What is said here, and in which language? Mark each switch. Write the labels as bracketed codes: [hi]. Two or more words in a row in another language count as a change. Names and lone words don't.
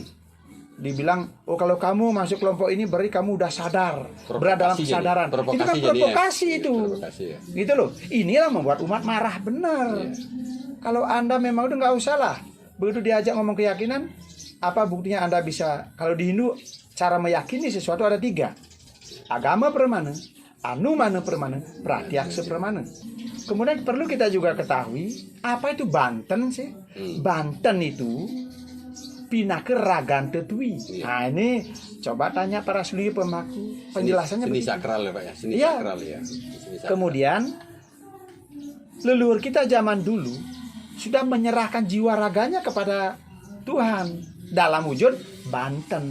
[id] Dibilang, oh kalau kamu masuk kelompok ini berarti kamu udah sadar, berada dalam kesadaran. Itu kan provokasi itu, gitu loh. Inilah membuat umat marah benar. Kalau Anda memang udah nggak usah lah, begitu diajak ngomong keyakinan, apa buktinya Anda bisa? Kalau di Hindu cara meyakini sesuatu ada 3. [sa] Agama permana, anumana permana, pratyaksa permana. [id] Kemudian perlu kita juga ketahui, apa itu Banten sih? Banten itu [ban] pinake ragante tui. [id] Nah ini coba tanya para suli pemaku, penjelasannya seni begitu. Sakral ya Pak ya, seni Ya. sakral ya. Seni sakral. Kemudian leluhur kita zaman dulu sudah menyerahkan jiwa raganya kepada Tuhan dalam wujud Banten.